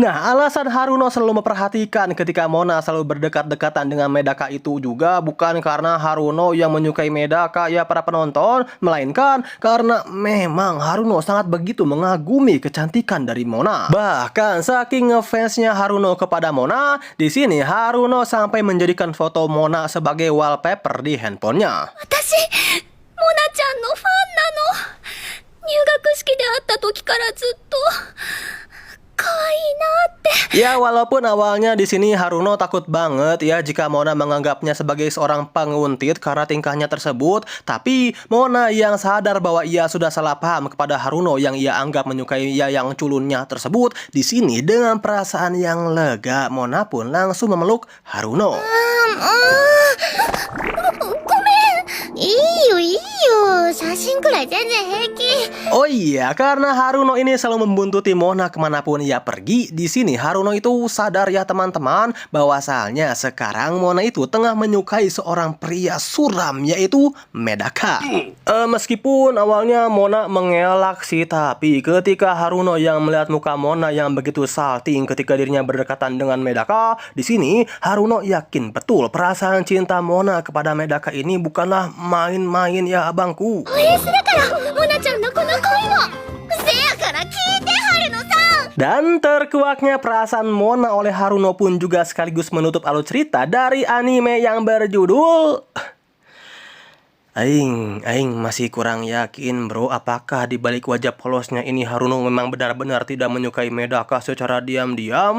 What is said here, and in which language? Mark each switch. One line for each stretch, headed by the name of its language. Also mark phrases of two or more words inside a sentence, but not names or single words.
Indonesian: Nah, alasan Haruno selalu memperhatikan ketika Mona selalu berdekat-dekatan dengan Medaka itu juga bukan karena Haruno yang menyukai Medaka ya para penonton, melainkan karena memang Haruno sangat begitu mengagumi kecantikan dari Mona. Bahkan saking ngefansnya Haruno kepada Mona, di sini Haruno sampai menjadikan foto Mona sebagai wallpaper di handphonenya.
Japanese: 私、モナちゃんのファンなの。入学式で会った時からずっと可愛いなって。
Indonesian: Ya, walaupun awalnya di sini Haruno takut banget ya jika Mona menganggapnya sebagai seorang penguntit karena tingkahnya tersebut, tapi Mona yang sadar bahwa ia sudah salah paham kepada Haruno yang ia anggap menyukai ia yang culunnya tersebut, di sini dengan perasaan yang lega Mona pun langsung memeluk Haruno.
Japanese: いいよいいよ、写真くらい全然平気。
Indonesian: Oh iya, karena Haruno ini selalu membuntuti Mona kemanapun ia pergi. Di sini Haruno itu sadar ya teman-teman, bahwasalnya sekarang Mona itu tengah menyukai seorang pria suram yaitu Medaka. Meskipun awalnya Mona mengelak sih, tapi ketika Haruno yang melihat muka Mona yang begitu salting ketika dirinya berdekatan dengan Medaka, di sini Haruno yakin betul perasaan cinta Mona kepada Medaka ini bukanlah main-main ya abangku.
Japanese: 応援するから、モナちゃんのこの恋も。せやから聞いて、春野さん。
Indonesian: Dan terkuaknya perasaan Mona oleh Haruno pun juga sekaligus menutup alur cerita dari anime yang berjudul... Aing masih kurang yakin bro, apakah di balik wajah polosnya ini Haruno memang benar-benar tidak menyukai Medaka secara diam-diam.